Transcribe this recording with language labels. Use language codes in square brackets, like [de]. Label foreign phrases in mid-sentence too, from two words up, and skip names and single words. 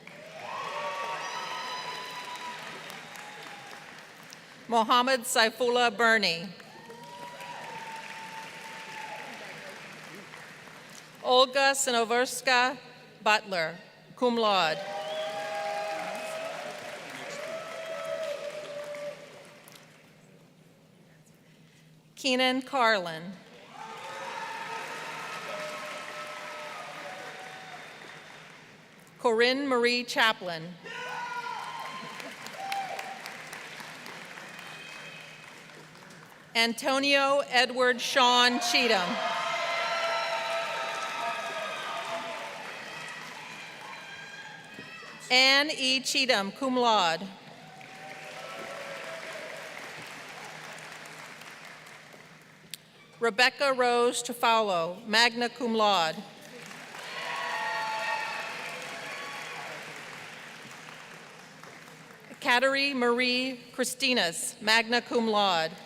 [en] Mohammed Saifullah Birney. Olga Sinoverska Butler, [la] cum laude. [en] Keenan Carlin. Corinne Marie Chaplin. Antonio Edward Sean Cheatham. Anne E. [la] Cheatham, cum laude. [en] Rebecca Rose Tufalo, [la] magna cum laude. [en] Kateri Marie Christinas, [la] magna cum laude.